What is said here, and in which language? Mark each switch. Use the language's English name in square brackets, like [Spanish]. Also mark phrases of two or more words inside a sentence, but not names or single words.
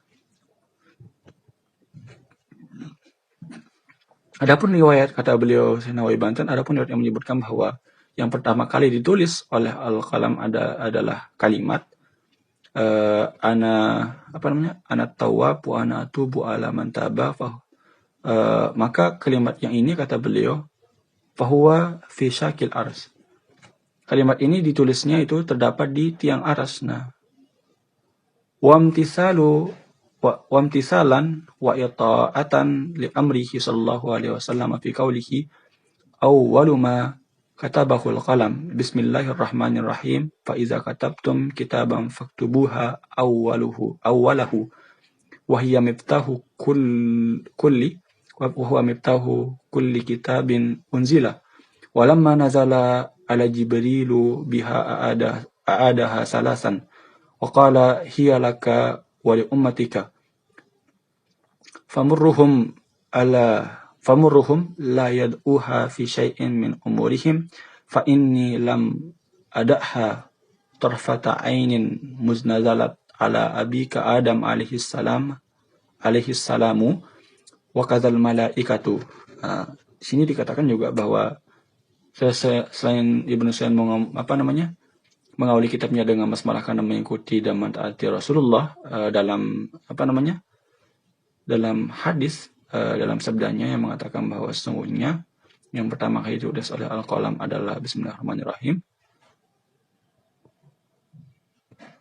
[Indonesian] Adapun riwayat, kata beliau Syekh Nawawi Banten, adapun riwayat yang menyebutkan bahwa yang pertama kali ditulis oleh Al-Qalam adalah kalimat [Arabic] أنا تواب وأنا أتوب على من تاب, [Indonesian] maka kalimat yang ini, kata beliau, [Arabic] فهو في ساق العرش. [Indonesian] Kalimat ini ditulisnya itu terdapat di tiang aras. Nah, [Arabic] وامتثالا وإطاعة لأمره صلى الله عليه وسلم في قوله أول ما كتبه القلم بسم الله الرحمن الرحيم فإذا كتبتم كتابا فاكتبوها أوله وهي مفتاح كل وهو مفتاح كل كتاب أنزل ولما نزل علي جبريل بها أعادها ثلاثا وقال هي لك ولأمتك فمرهم لا يدعوها في شيء من أمورهم فإني لم أدعها طرفة عين منذ نزلت على أبيك آدم عليه السلام وكذلك الملائكة. [Indonesian] Di sini dikatakan juga bahwa selain Ibnu Sa'id mengawali kitabnya dengan basmalah karena mengikuti dan mentaati Rasulullah, dalam hadis, dalam sabdanya yang mengatakan bahwa sesungguhnya yang pertama kali ditulis oleh Al-Qalam adalah Bismillahirrahmanirrahim.